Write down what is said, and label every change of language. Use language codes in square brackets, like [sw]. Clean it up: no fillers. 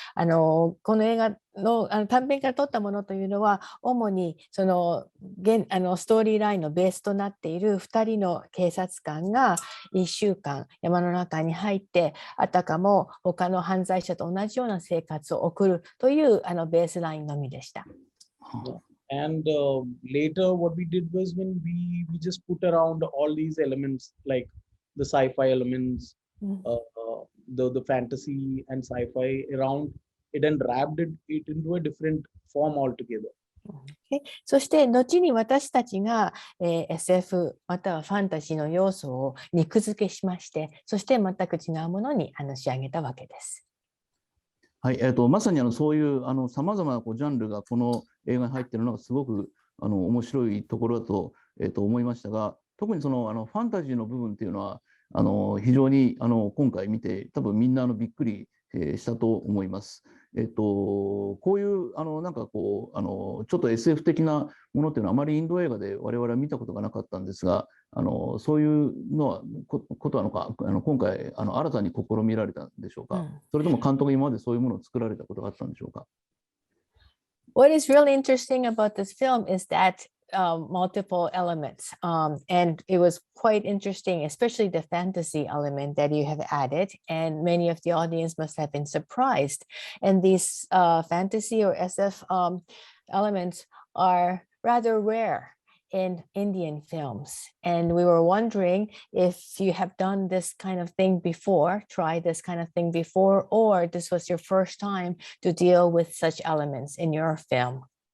[ja] この映画の短編から撮ったものというのは主にそのストーリーラインのベースとなっている2人の警察官が1週間山の中に入ってあたかも他の犯罪者と同じような生活を送るというベースラインのみでした。 [en] And later what we did was when we just put around all these elements like the sci-fi elements, the fantasy and sci-fi around it and wrapped it into a different form altogether. [ja] そして後に私たちが、SF またはファンタジーの要素を肉付けしまして、そして全く違うものに仕上げたわけです。はい、まさにそういうさまざまなジャンルがこの映画に入っているのがすごく面白いところだと、思いましたが、特にそのファンタジーの部分っていうのは非常に今回見て多分みんなびっくりしたと思います。こういうなんかこうちょっと SF 的なものっていうのはあまりインド映画で我々は見たことがなかったんですが、そういうのはことなのか、今回新たに試みられたんでしょうか。それとも監督今までそういうものを作られたことがあったんでしょうか。 [en] What is really interesting about this film is that multiple elements, and it was quite interesting, especially the fantasy element that you have added, and many of the audience must have been surprised. And these fantasy or SF elements are rather rare in Indian films, and we were wondering if you have done this kind of thing before, tried this kind of thing before, or this was your first time to deal with such elements in your film.